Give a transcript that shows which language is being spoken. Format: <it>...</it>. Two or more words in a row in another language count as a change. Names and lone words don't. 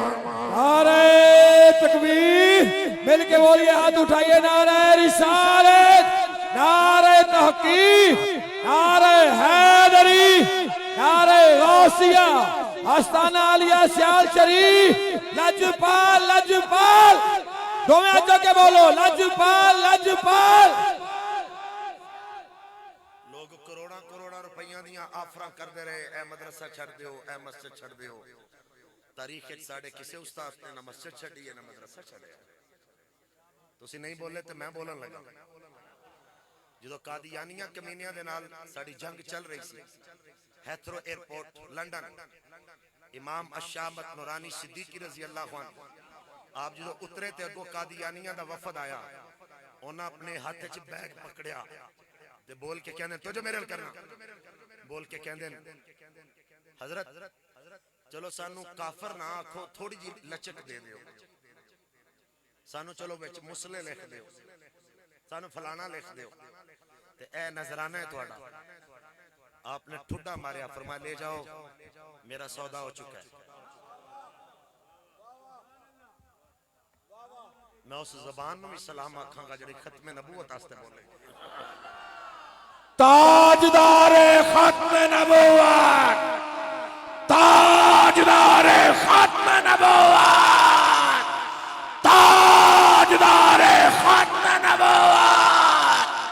<pa>نعرہ تکبیر مل کے بولیے ہاتھ اٹھائیے نعرہ رسالت نعرہ تحقیق نعرہ حیدری نعرہ غوثیہ آستانہ علیہ سیال شریف لجپال لجپال دو میں آجو کے بولو لجپال لجپال لوگ کروڑا کروڑا روپیاں دیاں آفرہ کر دے رہے اے مدرسہ چھڑ دیو اے مسجد چھڑ دیو تاریخ ایک ساڑھے کسے استاد نے نہ مسجد چھڑی ہے نہ مدرسہ چھڑے تو اسی نہیں بولے تو میں بولن لگا جدو قادیانیہ کمینیاں دے نال ساڑھی جنگ چل رہی سی ہیتھرو ایئرپورٹ لنڈن امام الشامت نورانی صدیقی رضی اللہ عنہ آپ جدو اترے تے اگو قادیانیہ دا وفد آیا انہاں اپنے ہاتھ چھ بیگ پکڑیا تے بول کے کہنے تو جو میرے کرنا بول کے کہنے حضرت چلو سانو کافر نہ آکھو تھوڑی جی لچک دے دیو سانو چلو بچ مسلے لکھ دیو سانو فلانا لکھ دیو تے اے نظرانہ ہے توڑا آپ نے ٹھڈا ماریا، فرمایا لے جاؤ میرا سودا ہو چکا ہے. میں اس زبان میں سلام آکھاں گا جڑی ختم نبوت آستے بولے.</pa> <ur>تاجدار ختم نبوت، تاجدار ختم نبوت، تاجدار ختم نبوت.</ur>